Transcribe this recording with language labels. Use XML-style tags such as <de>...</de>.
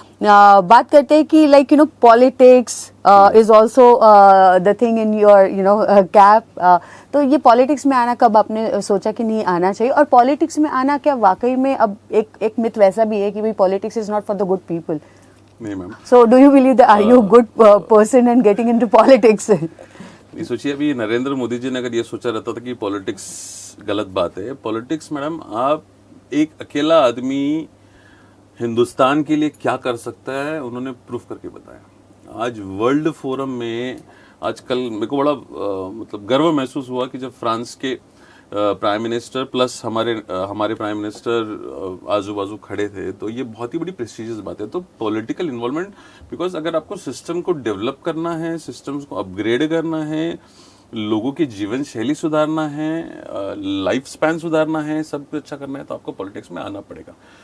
<hi>बात करते हैं कि</hi> <en>Like politics is also the thing in your cap.</en> <hi>तो ये पॉलिटिक्स में आना कब आपने सोचा कि नहीं आना चाहिए, और पॉलिटिक्स में आना क्या वाकई में अब एक मिथ वैसा भी है कि भाई</hi> <en>Politics is not for the good people?</en> <hi>नहीं ma'am.</hi> <en>So do you believe that are you a good person in getting into politics?</en> <hi>नहीं, सोचिए अभी नरेंद्र मोदी जी ने अगर ये सोचा रहता था कि पॉलिटिक्स गलत बात है, पॉलिटिक्स मैडम आप एक अकेला आदमी हिंदुस्तान के लिए क्या कर सकता है उन्होंने प्रूफ करके बताया। आज वर्ल्ड फोरम में आजकल मेरे को बड़ा मतलब गर्व महसूस हुआ कि जब फ्रांस के प्राइम मिनिस्टर प्लस हमारे प्राइम मिनिस्टर आजू बाजू खड़े थे, तो ये बहुत ही बड़ी प्रेस्टिजियस बात है। तो पॉलिटिकल इन्वॉल्वमेंट, बिकॉज अगर आपको सिस्टम को डेवलप करना है, सिस्टम्स को अपग्रेड करना है, लोगों की जीवन शैली सुधारना है, लाइफ स्पैन सुधारना है, सब कुछ अच्छा करना है, तो आपको पॉलिटिक्स में आना पड़ेगा।</hi>